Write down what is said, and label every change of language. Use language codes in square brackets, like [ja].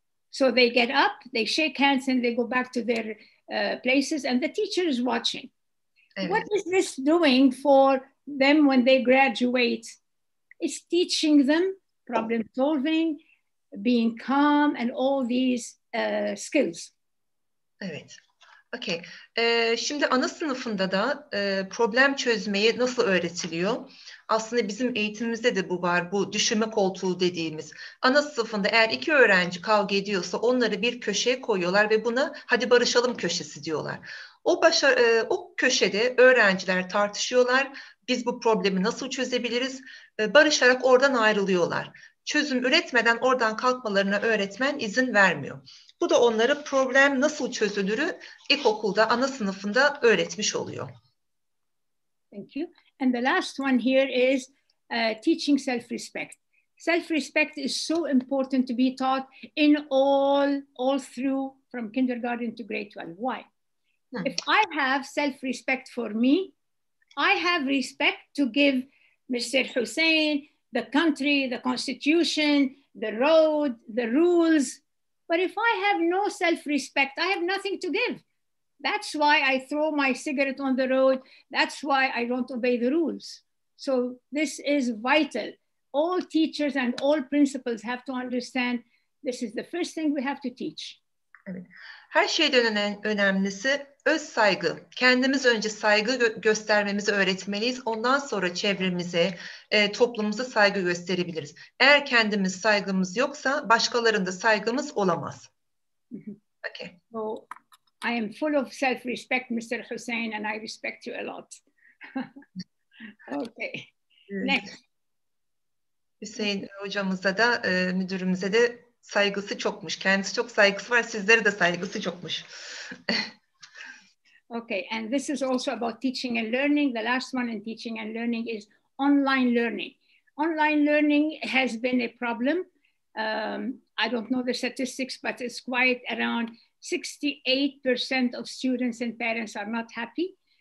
[en] So they get up, they shake hands, and they go back to their places, and the teacher is watching. [tr] Evet. [en] What is this doing for them when they graduate? It's teaching them problem solving, being calm, and all these skills. [tr] Evet. [en] Okay. [tr] Şimdi ana sınıfında da problem çözmeyi nasıl öğretiliyor? Aslında bizim eğitimimizde de bu var. Bu düşünme koltuğu dediğimiz. Ana sınıfında eğer iki öğrenci kavga ediyorsa onları bir köşeye koyuyorlar ve buna hadi barışalım köşesi diyorlar. O köşede öğrenciler tartışıyorlar. Biz bu problemi nasıl çözebiliriz? Barışarak oradan ayrılıyorlar. Çözüm üretmeden oradan kalkmalarına öğretmen izin vermiyor. Bu da onlara problem nasıl çözülürü ilkokulda, ana sınıfında öğretmiş oluyor. [en] Thank you. And the last one here is teaching self-respect. Self-respect is so important to be taught in all through from kindergarten to grade 12. Why? If I have self-respect for me, I have respect to give Mr. Hussein, the country, the constitution, the road, the rules. But if I have no self-respect, I have nothing to give. That's why I throw my cigarette on the road. That's why I don't obey the rules. So this is vital. All teachers and all principals have to understand this is the first thing we have to teach. Evet. [tr] Her şeyden önemlisi öz saygı. Kendimiz önce saygı göstermemizi öğretmeliyiz. Ondan sonra çevremize, toplumumuza saygı gösterebiliriz. Eğer kendimiz saygımız yoksa başkalarında saygımız olamaz. [en] Okay. So I am full of self-respect, Mr. Hussein, and I respect you a lot. Okay. Next. [tr] Hüseyin hocamıza da, müdürümüze de saygısı çokmuş. Kendisi çok saygısı var. Sizlere de saygısı çokmuş. [en] Okay, and this is also about teaching and learning. The last one in teaching and learning is online learning. Online learning has been a problem. I don't know the statistics, but it's quite around 68% of students and parents are not happy.